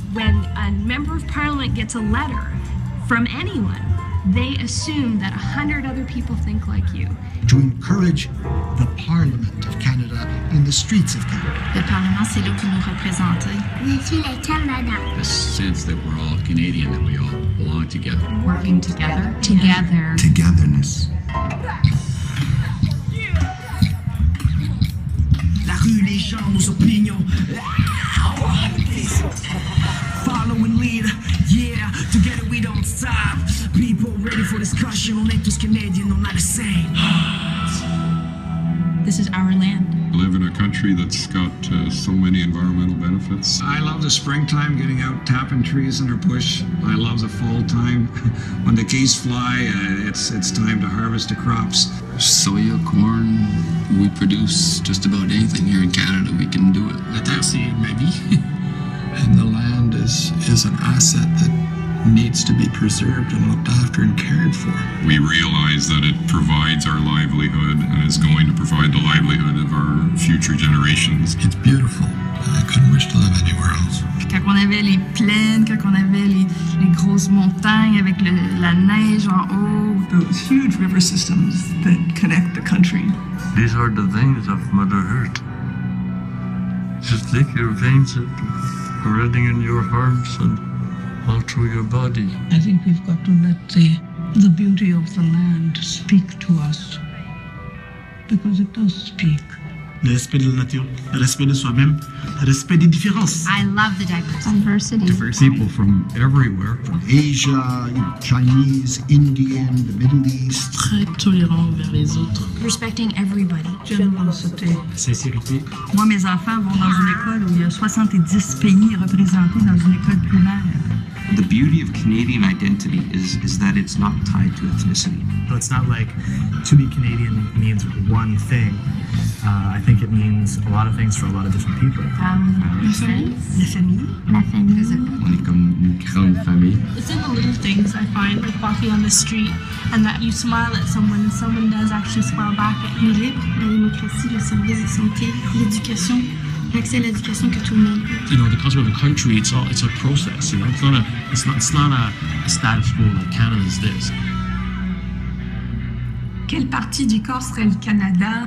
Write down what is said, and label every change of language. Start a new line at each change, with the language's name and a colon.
English: When a member of parliament gets a letter from anyone, they assume that 100 other people think like you. To encourage the Parliament of Canada in the streets of Canada.
French: Le Parlement, c'est là pour nous représenter. Je suis le Canada.
English: A sense that we're all Canadian, that we all belong together. Working together. Together. Togetherness.
French: La rue, les gens, nos opinions.
English: Follow and lead, yeah, together we don't stop. People ready for discussion,
French: on est tous Canadiens,
English: on are the same. This is our land. We live in a country that's got so many environmental benefits. I love the springtime, getting out, tapping trees in our bush. I love the fall time. When the geese fly, it's time to harvest the crops. Soya, corn, we produce just about anything here in Canada. We can do it.
French: La terre, c'est ma vie.
English: And the land is an asset that needs to be preserved and looked after and cared for. We realize that it provides our livelihood and is going to provide the livelihood of our future generations. It's beautiful. I couldn't wish to live anywhere else.
French: Quand on avait les plaines, quand on avait les grosses montagnes avec la neige en haut.
English: Those huge river systems that connect the country. These are the veins of Mother Earth. Just take your veins and running in your arms and all through your body. I think we've got to let the beauty of the land speak to us, because it does speak.
French: Le respect de la nature, le respect de soi-même, le respect des différences.
English: I love the diversity. People from everywhere. From Asia, Chinese, Indian, the Middle East.
French: Très tolérant vers les autres.
English: Respecting everybody. Generosity.
French: Sincérité. Moi, mes enfants vont dans une école où il y a 70 pays représentés dans une école primaire.
English: The beauty of Canadian identity is that it's not tied to ethnicity. So it's not like to be Canadian means one thing. I think it means a lot of things for a lot of different people.
French: La famille. La famille. On est comme une grande famille.
English: It's in the little things I find, like walking on the street, and that you smile at someone and someone does actually smile back at you.
French: Libre, la démocratie, le service de santé, l'éducation, l'accès à l'éducation que tout le monde.
English: You know, because we're a country, it's a process. You know, it's not a status quo like Canada's this.
French: Quelle partie du corps serait le Canada?